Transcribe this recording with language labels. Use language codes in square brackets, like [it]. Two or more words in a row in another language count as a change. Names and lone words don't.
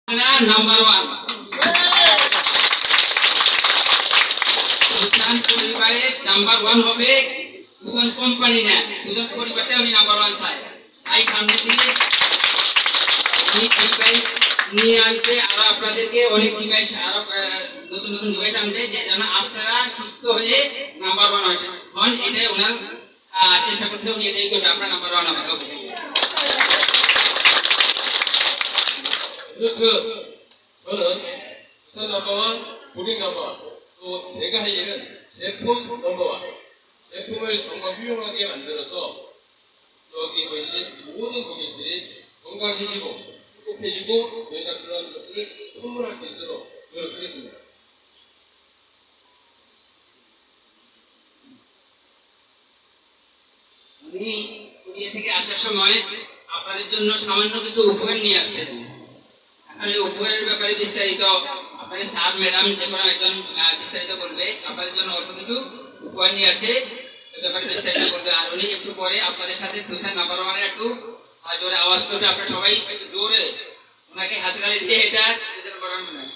[en] number one [bn] সুলতান পরিবারে [en] number one [bn] হবে সুলতান কোম্পানি না সুলতান পরিবারটা উনি [en] number one [bn] চায় তাই সামনে দিয়ে নিয়ে আসবে আরো আপনাদেরকে অনেক ডিভাইস আরো নতুন নতুন ডিভাইস আনবে যেন আপনারা সুস্থ হয়ে [en] number one [bn] হন এটাই ওনার চেষ্টা করতে উনি এটাই করবে আপনার [en] number one [bn] হবে [ko] 그렇죠. 저는 부산 넘버원, 고객 넘버원, 또 제가 할 일은 제품 넘버원. 제품을 정말 훌륭하게 만들어서 여기 오신 모든 고객들이 건강해지고 행복해지고 저희가 그런 것들을 선물할 수 있도록 노력하겠습니다. [bn] উনি কোরিয়া থেকে আসার সময় আপনাদের জন্য সামান্য কিছু উপহার নিয়ে আসছেন আসলে উপহারের ব্যাপারে বিস্তারিত আপনাদের [en] sir madam [bn] যে কোনো একজন বিস্তারিত করবে আপনাদের জন্য অল্প কিছু উপহার নিয়ে আসছে ব্যাপারে বিস্তারিত করবে আর উনি একটু পরে আপনাদের সাথে সুলতান নাম্বার ওয়ানের একটু জোরে আওয়াজ করবে আপনারা সবাই একটু জোরে ওনাকে হাতে তালি দিয়ে এটা সুলতান [en] number one [bn] বানায়